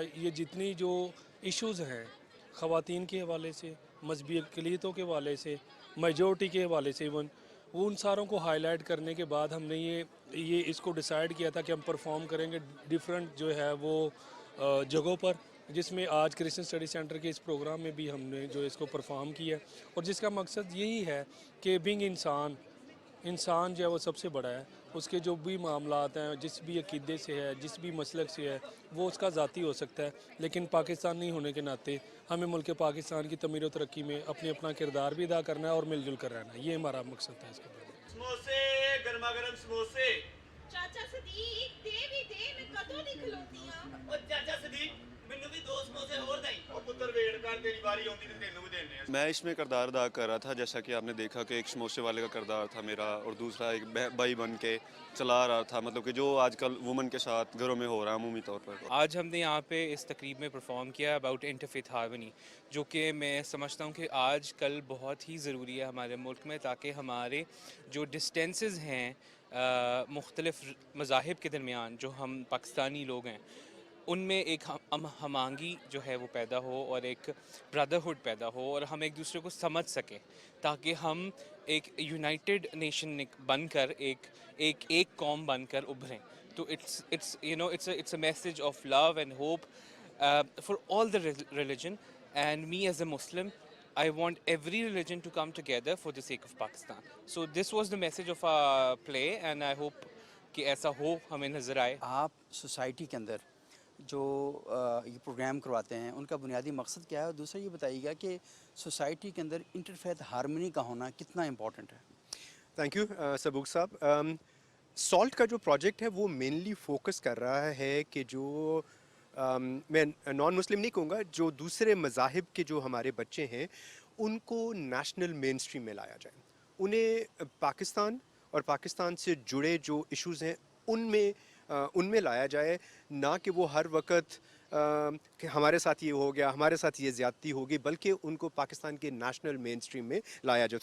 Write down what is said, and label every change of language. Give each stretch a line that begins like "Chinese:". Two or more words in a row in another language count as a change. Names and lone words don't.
Urdu: یہ جتنی جو ایشوز ہیں خواتین کے حوالے سے، مذہبی اقلیتوں کے حوالے سے، میجورٹی کے حوالے سے، ایون وہ ان ساروں کو ہائی لائٹ کرنے کے بعد ہم نے یہ اس کو ڈسائیڈ کیا تھا کہ ہم پرفارم کریں گے ڈفرنٹ جو ہے وہ جگہوں پر جس میں آج کرسچن اسٹڈی سینٹر کے اس پروگرام میں بھی ہم نے جو اس کو پرفارم کیا ہے، اور جس کا مقصد یہی ہے کہ بینگ انسان جو ہے وہ سب سے بڑا ہے. اس کے جو بھی معاملات ہیں، جس بھی عقیدے سے ہے، جس بھی مسلک سے ہے، وہ اس کا ذاتی ہو سکتا ہے، لیکن پاکستانی ہونے کے ناطے ہمیں ملک پاکستان کی تعمیر و ترقی میں اپنا کردار بھی ادا کرنا ہے اور مل جل کر رہنا ہے. یہ ہمارا مقصد ہے اس کے بارے. سموسے گرما گرم سموسے.
Punjabi: ਚਾਚਾ ਸਦੀਕ ਦੇ ਮੈਂ ਕਦੋਂ ਦੀ ਖਲੋਤੀ ਆ. ਉਹ ਚਾਚਾ ਸਦੀਕ ਮੈਨੂੰ ਵੀ 2 ਸਮੋਸੇ ਹੋਰ ਦੇਈ. ਉਹ ਪੁੱਤਰ ਵੇਟ ਕਰ, ਤੇਰੀ ਵਾਰੀ ਆਉਂਦੀ ਤੇ ਤੈਨੂੰ ਵੀ ਦੇਣੇ ਆ.
Urdu: میں اس میں کردار ادا کر رہا تھا، جیسا کہ آپ نے دیکھا کہ ایک سموسے والے کا کردار تھا میرا، اور دوسرا ایک بھائی بن کے چلا رہا تھا، مطلب کہ جو آج کل وومن کے ساتھ گھروں میں ہو رہا ہے عمومی طور پر. آج ہم نے یہاں پہ اس تقریب میں پرفارم کیا
English: about interfaith harmony,
Urdu: جو کہ میں سمجھتا ہوں کہ آج کل بہت ہی ضروری ہے ہمارے ملک میں، تاکہ ہمارے جو ڈسٹینسز ہیں مختلف مذاہب کے درمیان، جو ہم پاکستانی لوگ ہیں، ان میں ایک ہم آہنگی جو ہے وہ پیدا ہو، اور ایک برادرہڈ پیدا ہو، اور ہم ایک دوسرے کو سمجھ سکیں، تاکہ ہم ایک
English: united nation
Urdu: بن کر ایک قوم بن کر ابھریں.
English: تو it's a message of love and hope for all the religion, and me as a Muslim, I want every religion to come together for the sake of Pakistan. So this was the message of our play, and I hope
Urdu: کہ ایسا ہو ہمیں نظر آئے. آپ سوسائٹی کے اندر جو یہ پروگرام کرواتے ہیں ان کا بنیادی مقصد کیا ہے، اور دوسرا یہ بتائیے گا کہ سوسائٹی کے اندر
English: interfaith harmony
Urdu: کا ہونا کتنا امپورٹنٹ ہے؟
English: thank you
Urdu: سبوک صاحب. سالٹ کا جو پروجیکٹ ہے وہ
English: mainly focus
Urdu: کر رہا ہے کہ جو میں
English: non Muslim
Urdu: نہیں کہوں گا، جو دوسرے مذاہب کے جو ہمارے بچے ہیں ان کو
English: national mainstream
Urdu: میں لایا جائے، انہیں پاکستان اور پاکستان سے جڑے جو ایشوز ہیں ان میں لایا جائے، نہ کہ وہ ہر وقت کہ ہمارے ساتھ یہ ہو گیا، ہمارے ساتھ یہ زیادتی ہوگی، بلکہ ان کو پاکستان کے
English: national mainstream
Urdu: میں لایا جائے.